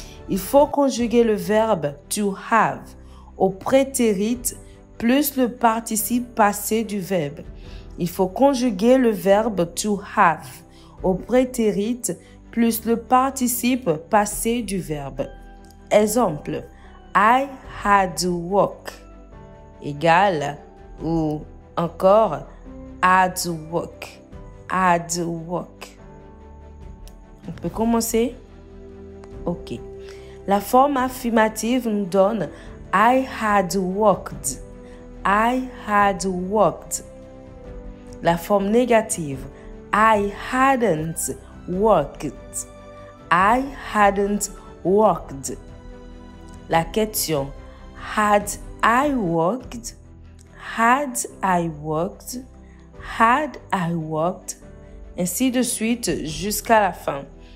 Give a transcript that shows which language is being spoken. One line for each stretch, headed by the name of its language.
French: Il faut conjuguer le verbe to have au prétérit plus le participe passé du verbe. Il faut conjuguer le verbe to have au prétérit plus le participe passé du verbe. Exemple,
English: I had to walk
French: égale ou encore
English: had to walk. Had to walk.
French: On peut commencer? Ok. La forme affirmative nous donne
English: I had walked. I had walked.
French: La forme négative,
English: I hadn't walked. I hadn't walked.
French: La question,
English: had I walked? Had I walked? Had I walked?
French: Ainsi de suite jusqu'à la fin.